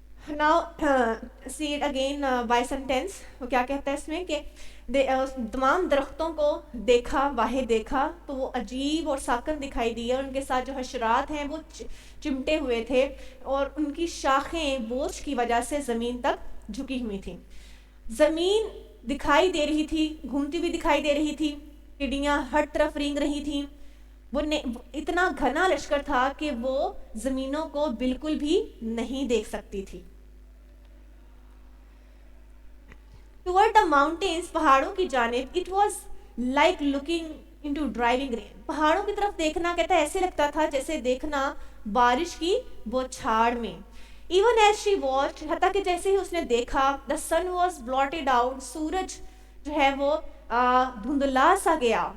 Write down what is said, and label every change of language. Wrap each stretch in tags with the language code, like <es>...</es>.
<en>Now see it again by sentence.</en> <hi>वो क्या कहता है इसमें कि तमाम दरख्तों को देखा, वाहे देखा तो वो अजीब और साकन दिखाई दी और उनके साथ जो हशरात हैं वो चिमटे हुए थे और उनकी शाखें बोझ की वजह से ज़मीन तक झुकी हुई थी. ज़मीन दिखाई दे रही थी, घूमती हुई दिखाई दे रही थी, टिड्डियाँ हर तरफ रेंग रही थी. वो इतना घना लश्कर था कि वो ज़मीनों को बिल्कुल भी नहीं देख सकती थी.</hi> <en>Toward the mountains,</en> <hi>पहाड़ों की जानिब,</hi> <en>it was like looking into driving rain.</en> <hi>पहाड़ों की तरफ देखना, कहता है ऐसे लगता था जैसे देखना बारिश की बौछार में.</hi> <en>Even as she watched,</en> <hi>हता कि जैसे ही उसने देखा,</hi> <en>the sun was blotted out,</en> <hi>सूरज जो है वो धुंधला सा गया.</hi>